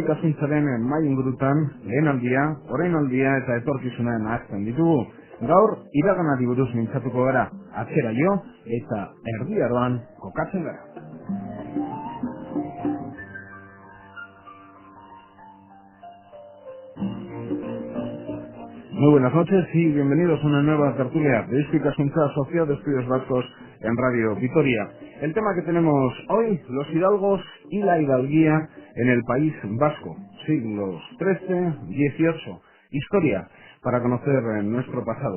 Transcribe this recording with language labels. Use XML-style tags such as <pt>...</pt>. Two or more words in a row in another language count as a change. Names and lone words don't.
<eu>Ikaskuntzaren mai ingurutan, lehenaldia, orainaldia eta etorkizuna nahazten ditugu. Gaur, iraganari buruz mintzatuko gara, atzera jo eta erdi aroan kokatzen gara.</eu> <es>Muy buenas noches y bienvenidos a una nueva tertulia de Eusko Ikaskuntza, Sociedad de Estudios Vascos en Radio Vitoria. El tema que tenemos hoy, los hidalgos y la hidalguía en el País Vasco, siglos XIII-XVIII, historia para conocer nuestro pasado.</es>